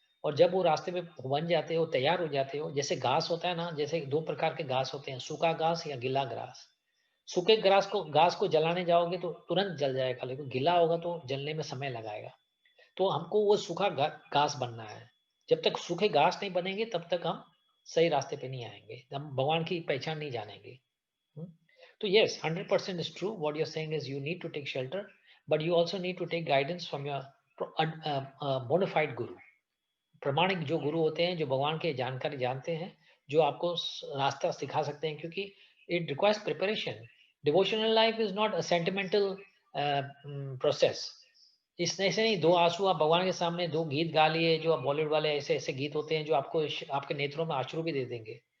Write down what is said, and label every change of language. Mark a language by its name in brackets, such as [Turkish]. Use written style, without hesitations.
[Hindi] और जब वो रास्ते पे बन जाते हो, तैयार हो जाते हो, जैसे घास होता है ना, जैसे 2 प्रकार के घास होते हैं, सूखा घास या गीला घास। सूखे घास को जलाने जाओगे तो तुरंत जल जाएगा, लेकिन गीला होगा तो जलने में समय लगाएगा। तो हमको वो सूखा घास बनना है। जब तक सूखे घास नहीं बनेंगे तब तक हम सही रास्ते पे नहीं आएंगे, हम भगवान की पहचान नहीं जानेंगे। हम्म? [English] तो yes, 100% is true. What you're saying is you need to take shelter, but you also need to take guidance from your bona fide guru. [Hindi] प्रमाणिक जो गुरु होते हैं, जो भगवान के जानकारी जानते हैं, जो आपको रास्ता सिखा सकते हैं, क्योंकि [English] It requires preparation. Devotional life is not a sentimental process. [Hindi] इस ऐसे नहीं 2 आंसू आप भगवान के सामने 2 गीत गा लिए, जो बॉलीवुड वाले ऐसे ऐसे गीत होते हैं जो आपको आपके नेत्रों में आंसू भी दे देंगे।